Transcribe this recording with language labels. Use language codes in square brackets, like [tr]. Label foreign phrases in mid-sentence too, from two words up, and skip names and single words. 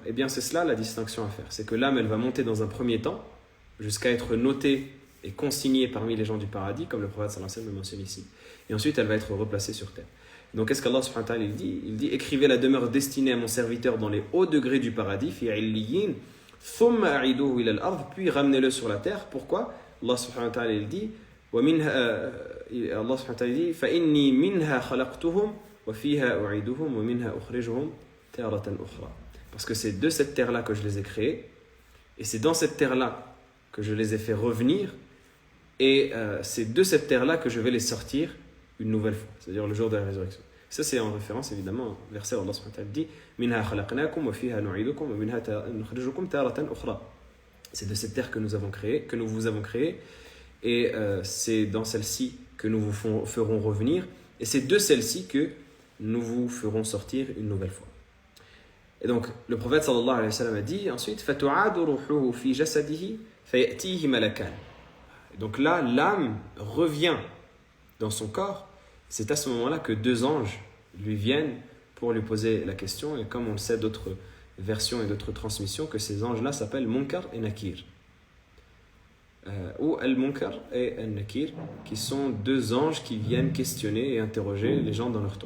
[fr] Eh bien, c'est cela la distinction à faire. C'est que l'âme, elle va monter dans un premier temps jusqu'à être notée est consignée parmi les gens du paradis, comme le prophète [ar] صلى الله عليه وسلم [fr] le mentionne ici. Et ensuite, elle va être replacée sur terre. Donc, qu'est-ce qu'Allah [ar] سبحانه وتعالى [fr] il dit, écrivez la demeure destinée à mon serviteur dans les hauts degrés du paradis, [ar] في عليين، ثم أعيده إلى الأرض, [fr] puis ramenez-le sur la terre. Pourquoi? Allah [ar] سبحانه وتعالى [fr] il dit, [ar] الله سبحانه وتعالى dit, فإني منها خلقتهم وفيها أعيدهم ومنها أخرجهم تارة أخرى. [fr] Parce que c'est de cette terre-là que je les ai créés, et c'est dans cette terre-là que je les ai fait revenir, et c'est de cette terre-là que je vais les sortir une nouvelle fois, c'est-à-dire le jour de la résurrection. Ça, c'est en référence évidemment au verset où [ar] الله سبحانه وتعالى dit منها خلقناكم وفيها نعيدكم ومنها نخرجكم تارة أخرى. [fr] C'est de cette terre que nous vous avons créé, et c'est dans celle-ci que nous vous ferons revenir, et c'est de celle-ci que nous vous ferons sortir une nouvelle fois. Et donc le prophète [ar] صلى الله عليه وسلم [fr] a dit ensuite [ar] فتعاد روحه في جسده فيأتيه ملكان. [fr] Donc là, l'âme revient dans son corps. C'est à ce moment-là que deux anges lui viennent pour lui poser la question. Et comme on le sait d'autres versions et d'autres transmissions, que ces anges-là s'appellent Munkar et Nakir. Ou Al-Munkar et Al-Nakir, qui sont deux anges qui viennent questionner et interroger les gens dans leur tombe.